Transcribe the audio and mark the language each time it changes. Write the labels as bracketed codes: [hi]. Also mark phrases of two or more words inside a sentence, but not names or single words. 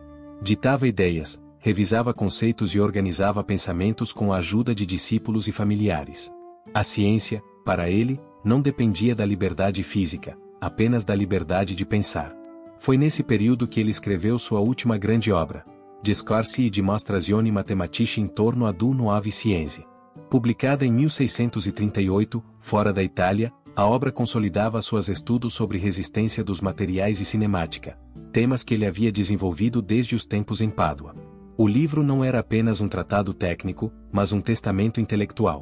[pt] Ditava ideias, revisava conceitos e organizava pensamentos com a ajuda de discípulos e familiares. A ciência, para ele, não dependia da liberdade física, apenas da liberdade de pensar. Foi nesse período que ele escreveu sua última grande obra, Discorsi di Mostrazioni Mathematici intorno ad un nuove scienze. Publicada em 1638, fora da Itália, a obra consolidava seus estudos sobre resistência dos materiais e cinemática, temas que ele havia desenvolvido desde os tempos em Pádua. O livro não era apenas um tratado técnico, mas um testamento intelectual.